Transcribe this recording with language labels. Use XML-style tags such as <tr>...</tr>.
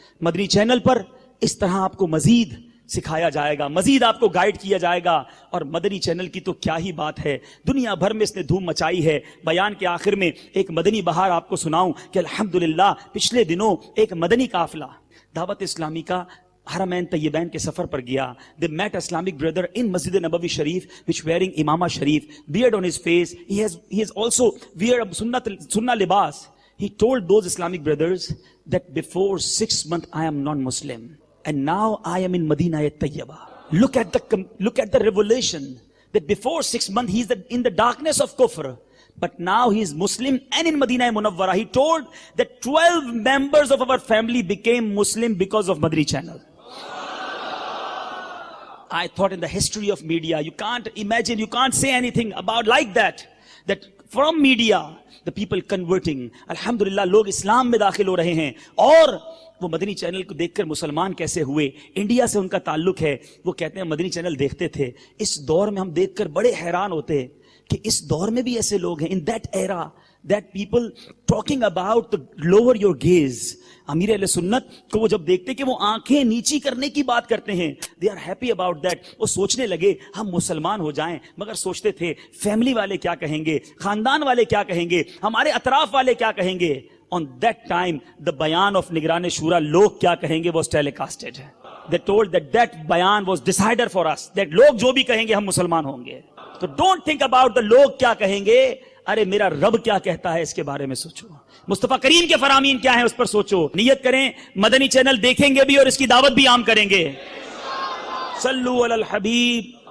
<ur>مدنی channel پر اس طرح آپ کو مزید سکھایا جائے گا, مزید آپ کو گائیڈ کیا جائے گا. اور مدنی چینل کی تو کیا ہی بات ہے, دنیا بھر میں اس نے دھوم مچائی ہے. بیان کے آخر میں ایک مدنی بہار آپ کو سناؤں کہ الحمدللہ پچھلے دنوں ایک مدنی قافلہ دعوت اسلامی کا حرمین طیبین کے سفر پر گیا.</ur> <en>They met Islamic brother in Masjid Nabawi Sharif which wearing imama sharif, beard on his face. He has also wear a sunnah libas. He told those Islamic brothers that before 6 months I am non-Muslim and now I am in Madinah Tayyibah. Look at the revelation that before 6 months he is in the darkness of kufr, but now he is Muslim and in Madinah Munawwara. He told that 12 members of our family became Muslim because of Madri channel. I thought in the history of media, you can't imagine, you can't say anything about like that from media, the people converting.</en> <ur>Alhamdulillah, log Islam mein dakhil ho rahe hain. اور وہ مدنی channel کو دیکھ کر مسلمان کیسے ہوئے. India سے ان کا تعلق ہے. وہ کہتے ہیں مدنی چینل دیکھتے تھے. اس دور میں ہم دیکھ کر بڑے حیران ہوتے ہیں کہ اس دور میں بھی ایسے لوگ ہیں.</ur> <en>in that era, that people talking about the lower your gaze.</en> <ur>امیر اہل سنت کو وہ جب دیکھتے کہ وہ آنکھیں نیچی کرنے کی بات کرتے ہیں,</ur> <en>they are happy about that.</en> <ur>وہ سوچنے لگے ہم مسلمان ہو جائیں, مگر سوچتے تھے فیملی والے کیا کہیں گے, خاندان والے کیا کہیں گے, ہمارے اطراف والے کیا کہیں گے.</ur> <en>On that time, the bayan of Nigran Shura,</en> <ur>log kya kahenge,</ur> <en>was telecasted. They told that bayan was decider for us, that</en> <ur>log jo bhi kahenge, hum Musliman honge.</ur> <en>So don't think about the</en> <ur>log kya kahenge. ارے میرا رب کیا کہتا ہے اس کے بارے میں سوچو. مصطفیٰ کریم کے فرامین کیا ہیں اس پر سوچو. نیت کریں, مدنی چینل دیکھیں گے بھی اور اس کی دعوت بھی عام کریں گے. صلو علی الحبیب</ur>